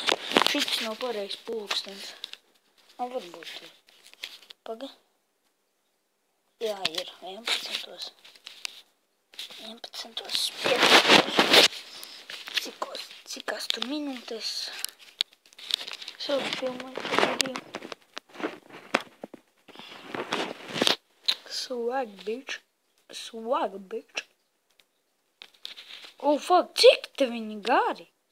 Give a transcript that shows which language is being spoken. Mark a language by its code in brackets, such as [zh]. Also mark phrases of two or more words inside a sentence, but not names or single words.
[lv] Šits nav pareiz pulkstens. Varbūt ir. Paga. Jā, ir 11. 15. Cikās tur minūtes. Sāku filmēt video. [en] Swag, bitch. Oh, fuck, [lv] cik te viņi gari?